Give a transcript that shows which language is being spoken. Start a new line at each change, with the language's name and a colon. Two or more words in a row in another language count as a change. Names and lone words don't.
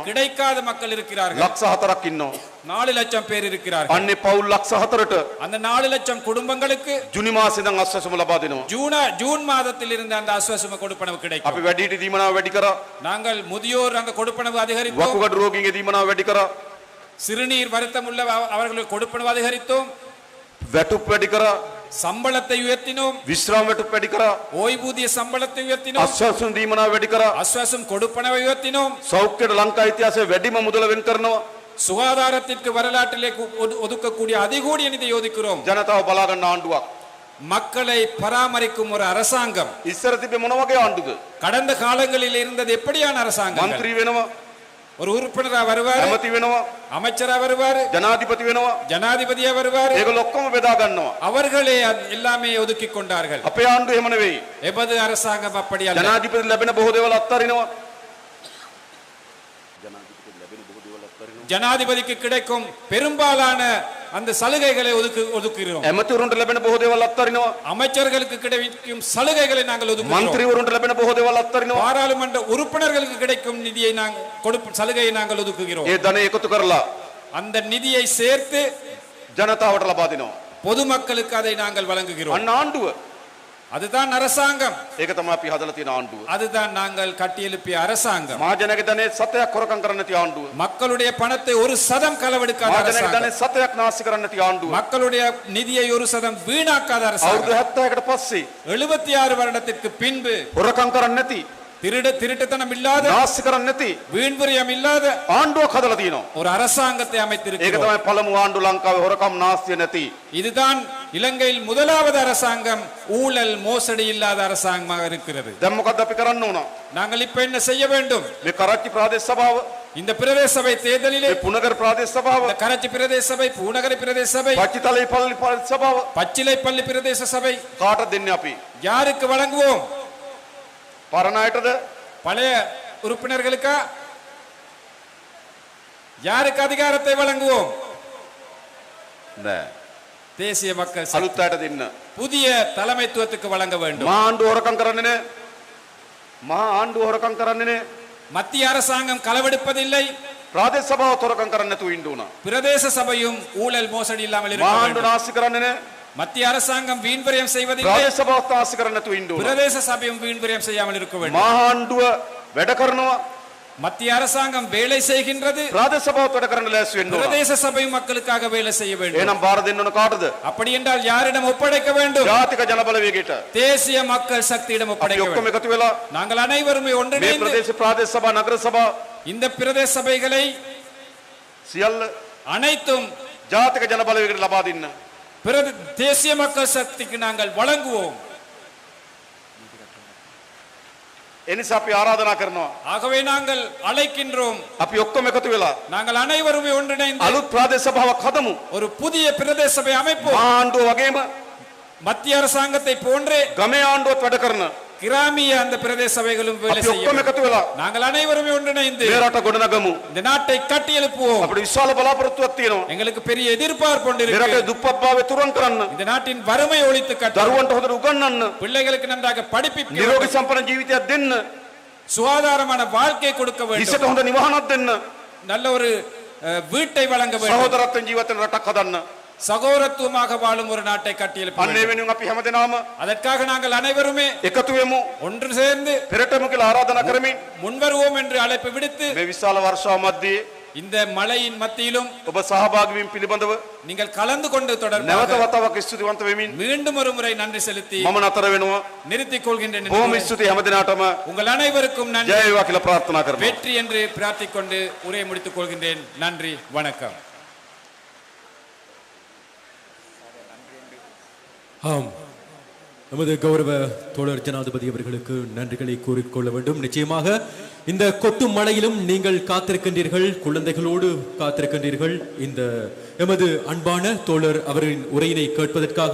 Tamil: கிடைக்காத மக்கள் இருக்கிறார்கள்.
Sinhala: ලක්ෂ 4ක් ඉන්නවා.
Tamil: 4 லட்சம் பேர் இருக்கிறார்கள்.
Sinhala: අන්නේ පවුල් ලක්ෂ 4ට
Tamil: அந்த 4 லட்சம் குடும்பங்களுக்கு
Sinhala: ජුනි මාසේ ඉඳන් අස්වැසුම ලබා දෙනවා.
Tamil: ஜூன் மாதத்தில் இருந்து அந்த அஸ்வசம கொடுப்பனவு கிடைக்கும்.
Sinhala: අපි වැඩිහිටි දීමනාව වැඩි කරා.
Tamil: நாங்கள் முதியோர் அந்த கொடுப்பனவு அதிகரித்தோம்.
Sinhala: වකුගඩු රෝගීන්ගේ දීමනාව වැඩි කරා.
Tamil: சிறுநீர் வருத்தம் உள்ள அவர்களுக்கு கொடுப்பனவு அதிகரித்தோம்.
Sinhala: වැටුප් වැඩි කරා.
Tamil: சம்பளத்தை உயர்த்தினோம்.
Sinhala: විශ්‍රාම වැටුප් වැඩි කරා.
Tamil: ஓய்வூதிய சம்பளத்தை உயர்த்தினோம்.
Sinhala: අස්වැසුම් දීමනාව වැඩි කරා.
Tamil: அஸ்வசம் கொடுப்பனவை உயர்த்தினோம்.
Sinhala: සෞඛ්‍යයට ලංකා ඉතිහාසයේ වැඩිම මුදල වෙන් කරනවා.
Tamil: சுகாதாரத்திற்கு வரலாற்றிலே ஒதுக்கக்கூடிய அதிகூடிய நிதியை ஒதுக்குகிறோம்.
Sinhala: ජනතාව බලා ගන්න ආණ්ඩුවක්.
Tamil: மக்களை பராமரிக்கும் ஒரு அரசாங்கம்.
Sinhala: ඉස්සර තිබ්බේ මොන වගේ ආණ්ඩුද?
Tamil: கடந்த காலங்களில் இருந்தது எப்படியான அரசாங்கம்?
Sinhala: മന്ത്രി වෙනවා.
Tamil: ஒரு உறுப்பினரா வருவாரு,
Sinhala: ඇමති වෙනවා.
Tamil: அமைச்சரா வருவாரு,
Sinhala: ජනාධිපති වෙනවා.
Tamil: ஜனாதிபதியா வருவாரு.
Sinhala: ඒගොල්ලෝ ඔක්කොම බෙදා ගන්නවා.
Tamil: அவர்களே எல்லாமே ஒதுக்கி கொண்டார்கள்.
Sinhala: අපේ ආණ්ඩුව එහෙම නෙවෙයි.
Tamil: எபது அரசாங்கம் அப்படி அல்ல.
Sinhala: ජනාධිපති ලැබෙන බොහෝ දේවල් අත්හරිනවා.
Tamil: ஜனாதிபதிக்கு கிடைக்கும் பெரும்பாலான அந்த சலுகைகளை ஒதுக்குகிறோம்.
Sinhala: ඇමතිවරුන්ට ලැබෙන බොහෝ දේවල් අත්හරිනවා.
Tamil: அமைச்சர்களுக்கு கிடைக்கும் சலுகைகளை நாங்கள் ஒதுக்குகிறோம்.
Sinhala: മന്ത്രിවරුන්ට ලැබෙන බොහෝ දේවල් අත්හරිනවා.
Tamil: பாராளுமன்ற உறுப்பினர்களுக்கு கிடைக்கும் நிதியை நாங்கள் சலுகையை நாங்கள் ஒதுக்குகிறோம்.
Sinhala: ඒ ධනෙ එකතු කරලා
Tamil: அந்த நிதியை சேர்த்து
Sinhala: ජනතාවට ලබා දෙනවා.
Tamil: பொதுமக்களுக்கு அதை நாங்கள் வழங்குகிறோம்.
Sinhala: අන්න ආණ්ඩුව.
Tamil: அதுதான் அரசாங்கம்.
Sinhala: ඒක තමයි අපි හදලා තියෙන ආණ්ඩුව.
Tamil: அதுதான் நாங்கள் கட்டியெழுப்பிய அரசாங்கம்.
Sinhala: මහජනගේ ධනෙ සතයක් හොරකම් කරන්න නැති ආණ්ඩුව.
Tamil: மக்களுடைய பணத்தை 1% களவெடுக்காத
Sinhala: මහජනගේ
Tamil: அரசாங்கம்.
Sinhala: ධනෙ සතයක් නාස්ති කරන්න නැති ආණ්ඩුව.
Tamil: மக்களுடைய நிதியை 1% வீணாக்காத
Sinhala: අවුරුදු
Tamil: அரசாங்கம்.
Sinhala: 70කට පස්සේ
Tamil: 76 வருடத்திற்கு பின்பு
Sinhala: හොරකම් කරන්න නැති,
Tamil: திருட்டுத்தனம் இல்லாத,
Sinhala: නාස්ති කරන්න නැති
Tamil: வீண்விரயம் இல்லாத
Sinhala: ආණ්ඩුවක් හදලා තියෙනවා.
Tamil: ஒரு அரசாங்கத்தை
Sinhala: ඒක
Tamil: அமைத்திருக்கிறோம்.
Sinhala: තමයි පළමු ආණ්ඩුව ලංකාවේ හොරකම් නාස්තිය නැති.
Tamil: இதுதான் இலங்கையில் முதலாவது அரசாங்கம் ஊழல் மோசடி இல்லாத அரசாங்கமாக இருக்கிறது.
Sinhala: දැන් මොකද්ද අපි කරන්න ඕන?
Tamil: நாங்கள் இப்ப என்ன செய்ய வேண்டும்?
Sinhala: මේ කරච්චි ප්‍රාදේශ සභාව,
Tamil: இந்த பிரதேச சபை தேர்தலிலே
Sinhala: මේ පුනගර ප්‍රාදේශ සභාව,
Tamil: இந்த கரச்சி பிரதேச சபை, பூநகரி பிரதேச சபை,
Sinhala: පච්චිතලේ පල්ලි ප්‍රාදේශ සභාව
Tamil: பச்சிலைப்பள்ளி பிரதேச சபை
Sinhala: කාටද දෙන්නේ අපි?
Tamil: யாருக்கு வழங்குவோம்?
Sinhala: පරණ අයටද?
Tamil: பழைய உறுப்பினர்களுக்கா? யாருக்கு அதிகாரத்தை வழங்குவோம்?
Sinhala: නෑ.
Tamil: தேசிய மக்கள் சக்தி.
Sinhala: අලුත් අයට දෙන්න.
Tamil: புதிய தலைமைத்துவத்துக்கு வழங்க வேண்டும்.
Sinhala: මහා ආණ්ඩුව හොරකම් කරන්නේ නෑ. මහා ආණ්ඩුව හොරකම් කරන්නේ නෑ.
Tamil: மத்திய அரசாங்கம் களவெடுப்பதில்லை.
Sinhala: ප්‍රාදේශ සභාව හොරකම් කරන්නේ නැතුව ඉන්න ඕන.
Tamil: பிரதேச சபையும் ஊழல் மோசடி இல்லாமல் இருக்க
Sinhala: මහා ආණ්ඩුව
Tamil: வேண்டும்.
Sinhala: නාස්ති කරන්නේ නෑ.
Tamil: மத்திய அரசாங்கம் வீண்விரயம் செய்வதில்லை.
Sinhala: ප්‍රාදේශ සභාව නාස්ති කරන්නේ නැතුව ඉන්න ඕන.
Tamil: பிரதேச சபையும் வீண்விரயம் செய்யாமல் இருக்க வேண்டும்.
Sinhala: මහා ආණ්ඩුව වැඩ කරනවා.
Tamil: மத்திய அரசாங்கம் வேலை செய்கின்றது.
Sinhala: ප්‍රාදේශ සභාව වැඩ කරන්න ලෑස්ති වෙන්න ඕන.
Tamil: பிரதேச சபை மக்களுக்காக வேலை செய்ய வேண்டும்.
Sinhala: එහෙනම් බාර දෙන්න ඕන කාටද?
Tamil: அப்படி என்றால் யாரிடம் ஒப்படைக்க வேண்டும்?
Sinhala: ජාතික ජනබලවේගයට.
Tamil: தேசிய மக்கள் சக்தியிடம்
Sinhala: අපි
Tamil: ஒப்படைக்க
Sinhala: ඔක්කොම
Tamil: வேண்டும்.
Sinhala: එකතු වෙලා
Tamil: நாங்கள் அனைவருமே
Sinhala: මේ
Tamil: ஒன்றிணைந்து
Sinhala: ප්‍රදේශ ප්‍රාදේශ සභා නගර සභා
Tamil: இந்த பிரதேச சபைகளை
Sinhala: සියල්ල
Tamil: அனைத்தும்
Sinhala: ජාතික ජනබලවේගයට ලබා දෙන්න.
Tamil: தேசிய மக்கள் சக்திக்கு நாங்கள் வழங்குவோம்.
Sinhala: එනිසා අපි ආරාධනා කරනවා.
Tamil: ஆகவே நாங்கள் அழைக்கின்றோம்.
Sinhala: අපි ඔක්කොම එකතු වෙලා
Tamil: நாங்கள் அனைவருமே ஒன்றிணைந்து
Sinhala: අලුත් ප්‍රාදේශ සභාවක් හදමු.
Tamil: ஒரு புதிய பிரதேச சபை அமைப்போம்.
Sinhala: මහා ආණ්ඩුව වගේම
Tamil: மத்திய அரசாங்கத்தை போன்றே
Sinhala: ගමේ ආණ්ඩුවත් වැඩ කරන
Tamil: கிராமிய அந்த பிரதேச சபைகளும் வேலை
Sinhala: අපි
Tamil: செய்ய
Sinhala: ඔක්කොම
Tamil: வேண்டும்.
Sinhala: එකතු වෙලා
Tamil: நாங்கள் அனைவருமே ஒன்றிணைந்து
Sinhala: මේ රට ගොඩනගමු.
Tamil: இந்த நாட்டை கட்டி எழுப்புவோம்.
Sinhala: අපිට විශාල බලාපොරොත්තුවක් තියෙනවා.
Tamil: எங்களுக்கு பெரிய எதிர்பார்ப்பு ஒன்று
Sinhala: මේ රටේ
Tamil: இருக்கு.
Sinhala: දුප්පත්භාවය තුරන් කරන්න,
Tamil: இந்த நாட்டின் வறுமை ஒழித்து கட்ட,
Sinhala: දරුවන්ට හොඳට උගන්වන්න,
Tamil: பிள்ளைகளுக்கு நன்றாக படிப்பிக்க,
Sinhala: නිරෝගී සම්පන්න ජීවිතයක් දෙන්න,
Tamil: சுகாதாரமான வாழ்க்கை கொடுக்க
Sinhala: ඉසට
Tamil: வேண்டும்,
Sinhala: හොඳ නිවහනක් දෙන්න,
Tamil: நல்ல ஒரு வீட்டை வழங்க வேண்டும்,
Sinhala: සහෝදරත්වයෙන් ජීවත් වෙන රටක් හදන්න.
Tamil: சகோதரத்துவமாக வாழும் ஒரு நாட்டை கட்டி எழுப்ப
Sinhala: අන්න ඒ
Tamil: வேண்டும்.
Sinhala: වෙනුවෙන් අපි හැමදෙනාම
Tamil: அதற்காக நாங்கள் அனைவருமே
Sinhala: එකතු වෙමු.
Tamil: ஒன்று சேர்ந்து
Sinhala: පෙරටම කියලා ආරාධනා කරමින්
Tamil: முன்வருவோம் என்று அழைப்பு விடுத்து
Sinhala: මේ විශාල වර්ෂාව මැද්දේ
Tamil: இந்த மழையின் மத்தியிலும்
Sinhala: ඔබ සහභාගී වීම පිළිබඳව
Tamil: நீங்கள் கலந்து கொண்டு
Sinhala: නැවත
Tamil: தொடர்பாக
Sinhala: වතාවක් ස්තුතිවන්ත වෙමින්
Tamil: மீண்டும் ஒரு முறை நன்றி செலுத்தி
Sinhala: මම නතර වෙනවා.
Tamil: நிறுத்திக் கொள்கின்றேன்.
Sinhala: බොහොම ස්තුතියි හැමදෙනාටම.
Tamil: உங்கள் அனைவருக்கும்
Sinhala: ජය
Tamil: நன்றி,
Sinhala: වේවා කියලා ප්‍රාර්ථනා කරනවා.
Tamil: வெற்றி என்று பிரார்த்திக் கொண்டு உரையை முடித்துக் கொள்கின்றேன். நன்றி, வணக்கம். ஆம், நமது கௌரவ தோழர் ஜனாதிபதி அவர்களுக்கு நன்றிகளை கூறிக்கொள்ள வேண்டும். நிச்சயமாக இந்த கொட்டும் மழையிலும் நீங்கள் காத்திருக்கின்றீர்கள், குழந்தைகளோடு காத்திருக்கின்றீர்கள் இந்த எமது அன்பான தோழர் அவரின் உரையினை கேட்பதற்காக.